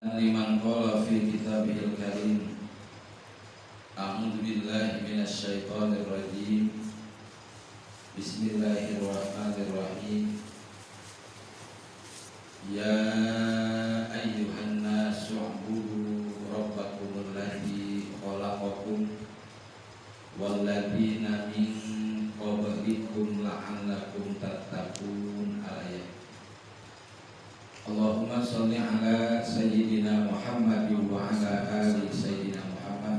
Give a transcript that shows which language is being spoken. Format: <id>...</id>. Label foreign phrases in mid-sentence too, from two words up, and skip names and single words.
<ar>لمن قال في كتابه الكريم أعوذ بالله من الشيطان الرجيم بسم الله الرحمن الرحيم يا أيها الناس اعبدوا ربكم الذي خلقكم والذين من قبلكم لعلكم تتقون. آية. اللهم صل على سيدنا محمد وعلى آل سيدنا محمد.</ar>